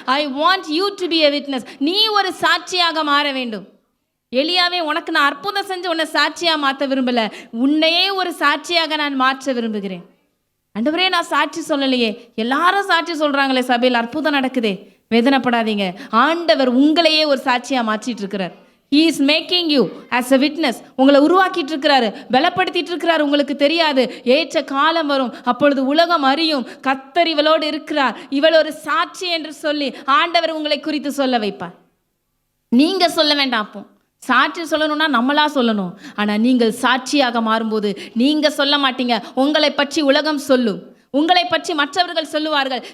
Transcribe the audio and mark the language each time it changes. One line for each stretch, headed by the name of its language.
English: I want you to be a witness.
Tamil: நீ ஒரு சாட்சியாக மாற வேண்டும். எலியாவே, உனக்கு நான் அற்புதம் செஞ்சு உன்னை சாட்சியாக மாற்ற விரும்பல, உன்னையே ஒரு சாட்சியாக நான் மாற்ற விரும்புகிறேன். ஆண்டவரே, நான் சாட்சி சொல்லலையே, எல்லாரும் சாட்சி சொல்றாங்களே, சபையில் அற்புதம் நடக்குதே. வேதனைப்படாதீங்க, ஆண்டவர் உங்களையே ஒரு சாட்சியா மாற்றிட்டு இருக்கிறார்.
English: He is making you as a witness.
Tamil: உங்களை உருவாக்கிட்டு இருக்கிறாரு, பலப்படுத்திட்டு இருக்கிறார். உங்களுக்கு தெரியாது, ஏற்ற காலம் வரும், அப்பொழுது உலகம் அறியும் கர்த்தர் இவளோடு இருக்கிறார், இவள் ஒரு சாட்சி என்று சொல்லி ஆண்டவர் உங்களை குறித்து சொல்ல வைப்பார். நீங்க சொல்ல வேண்டாம். அப்போ சாட்சி சொல்லணும்னா நம்மளா சொல்லணும். ஆனால் நீங்கள் சாட்சியாக மாறும்போது நீங்கள் சொல்ல மாட்டீங்க, உங்களை பற்றி உலகம் சொல்லும், உங்களை பற்றி மற்றவர்கள் சொல்லுவார்கள்.